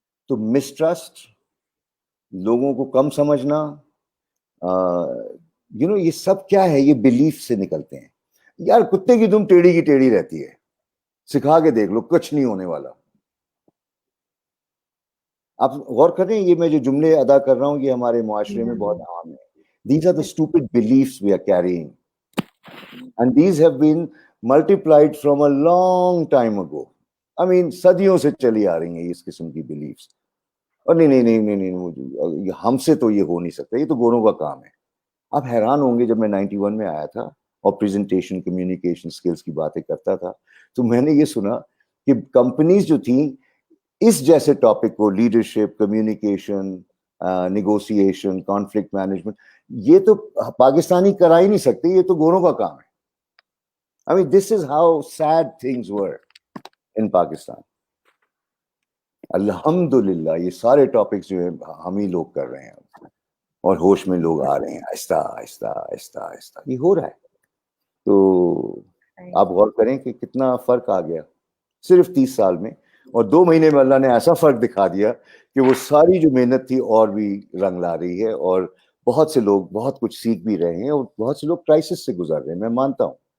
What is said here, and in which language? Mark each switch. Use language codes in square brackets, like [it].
[ur] تو مسٹرسٹ, لوگوں کو کم سمجھنا, یہ سب کیا ہے؟ یہ بلیف سے نکلتے ہیں. یار کتے کی دم ٹیڑھی کی ٹیڑھی رہتی ہے, سکھا کے دیکھ لو, کچھ نہیں ہونے والا. آپ غور کریں, یہ میں جو جملے ادا کر رہا ہوں یہ ہمارے معاشرے میں بہت عام ہے. [en] These are the stupid beliefs we are carrying. And these have been multiplied from a long time ago. I mean, [ur] صدیوں سے چلی آ رہی ہیں اس قسم کی بلیفس. اور نہیں, ہم سے تو یہ ہو نہیں سکتا, یہ تو گوروں کا کام ہے. آپ حیران ہوں گے, جب میں 91 میں آیا تھا اور پریزنٹیشن, کمیونیکیشن سکلز کی باتیں کرتا تھا, تو میں نے یہ سنا کہ کمپنیز جو تھیں اس جیسے ٹاپک کو, leadership, communication, negotiation, conflict management, یہ تو پاکستانی کرا ہی نہیں سکتے, یہ تو گوروں کا کام ہے. [en] I mean, this is how sad things were in Pakistan. [ur] الحمدللہ یہ سارے ٹاپکس جو ہیں ہم ہی لوگ کر رہے ہیں, اور ہوش میں لوگ آ رہے ہیں آہستہ آہستہ آہستہ آہستہ. یہ ہو رہا ہے. تو آپ غور کریں کہ کتنا فرق آ گیا صرف 30 سال میں, اور 2 مہینے میں اللہ نے ایسا فرق دکھا دیا کہ وہ ساری جو محنت تھی اور بھی رنگ لا رہی ہے, اور بہت سے لوگ بہت کچھ سیکھ بھی رہے ہیں, اور بہت سے لوگ کرائسس سے گزر رہے ہیں, میں مانتا ہوں.